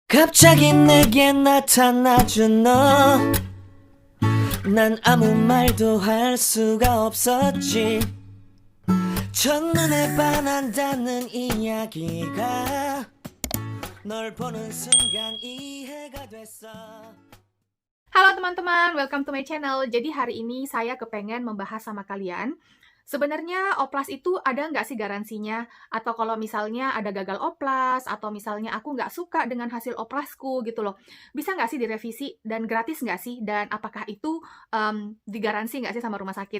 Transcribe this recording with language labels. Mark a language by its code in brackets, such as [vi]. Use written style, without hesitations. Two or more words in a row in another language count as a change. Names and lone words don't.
[ko] 갑자기 내게 나타나준 너. 난 아무 말도 할 수가 없었지. 첫눈에 반한다는 이야기가 널 보는 순간 이해가 됐어. [id] Halo teman-teman, [en] welcome to my channel. [id] Jadi hari ini saya kepengen membahas sama kalian, sebenarnya oplas itu ada nggak sih garansinya? Atau kalau misalnya ada gagal oplas, atau misalnya aku nggak suka dengan hasil oplasku gitu loh, bisa nggak sih direvisi dan gratis nggak sih? Dan apakah itu digaransi nggak sih sama rumah sakit?